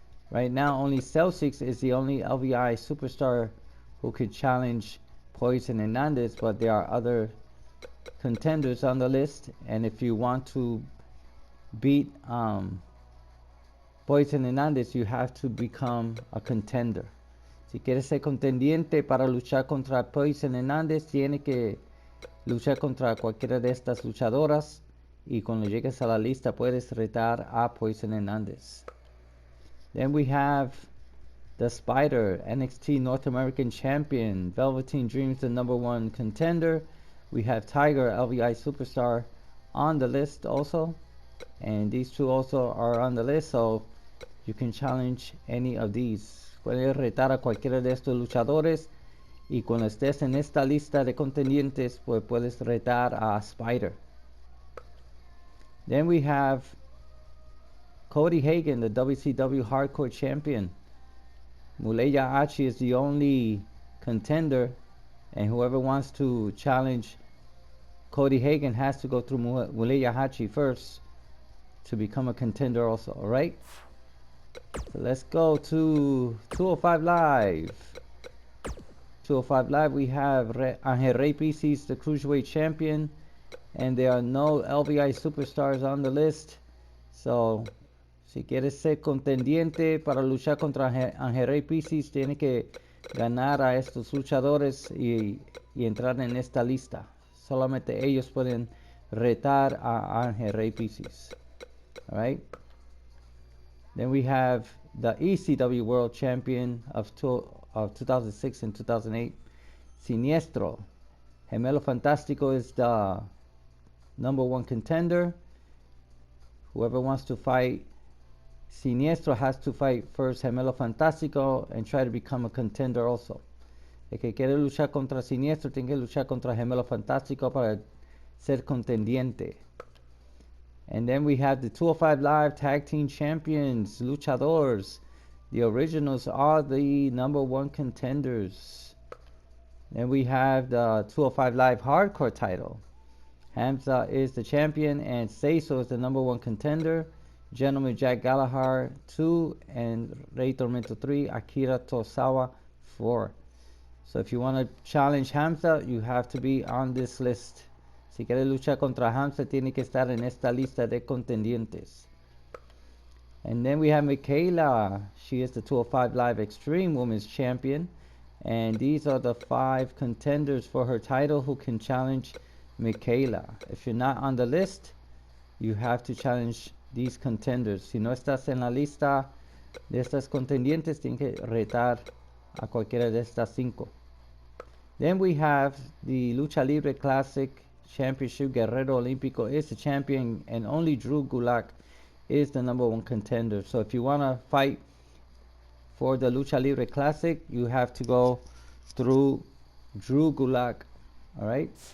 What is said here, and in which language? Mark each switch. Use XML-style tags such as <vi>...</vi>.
<en>Right now, only Celtics is the only LVI superstar who could challenge Poison Hernandez, but there are other contenders on the list. And if you want to beat Poison Hernandez, you have to become a contender.</en> <es>Si quieres ser contendiente para luchar contra Poison Hernandez, tiene que luchar contra cualquiera de estas luchadoras. Y cuando llegues a la lista, puedes retar a Poison Hernandez.</es> <en>Then we have the Spider, NXT North American Champion, Velveteen Dreams, the #1 contender. We have Tiger, LVI Superstar, on the list also. And these two also are on the list, so you can challenge any of these.</en> <es>Puedes retar a cualquiera de estos luchadores. Y cuando estés en esta lista de contendientes, pues puedes retar a Spider.</es> <en>Then we have Cody Hagan, the WCW Hardcore Champion. Muleya Achi is the only contender, and whoever wants to challenge Cody Hagan has to go through Muleya Achi first to become a contender also, alright? So let's go to 205 Live. 205 Live, we have Angel Rey Pisces, the Cruiserweight Champion, and there are no LVI superstars on the list.</en> <es>So si quieres ser contendiente para luchar contra Angel Rey Pisces, tiene que ganar a estos luchadores y entrar en esta lista. Solamente ellos pueden retar a Angel Rey Pisces.</es> <en>Alright? Then we have the ECW World Champion of 2006 and 2008, Siniestro. Gemelo Fantástico is the #1 contender. Whoever wants to fight Siniestro has to fight first Gemelo Fantástico and try to become a contender also.</en> <es>El que quiere luchar contra Siniestro tiene que luchar contra Gemelo Fantástico para ser contendiente.</es> <en>And then we have the 205 Live Tag Team Champions, Luchadors. The originals are the #1 contenders. Then we have the 205 Live Hardcore title. Hamza is the champion and Seiso is the #1 contender. Gentleman Jack Gallagher 2 and Rey Tormento 3, Akira Tozawa 4. So if you want to challenge Hamza, you have to be on this list.</en> <es>Si quieres luchar contra Hamza, tiene que estar en esta lista de contendientes.</es> <en>And then we have Michaela. She is the 205 Live Extreme Women's Champion. And these are the 5 contenders for her title who can challenge Michaela. If you're not on the list, you have to challenge these contenders.</en> <es>Si no estás en la lista de estas contendientes, tienes que retar a cualquiera de estas 5.</es> <en>Then we have the Lucha Libre Classic Championship. Guerrero Olímpico is the champion, and only Drew Gulak is the #1 contender. So if you want to fight for the Lucha Libre Classic, you have to go through Drew Gulak. Alright?</en>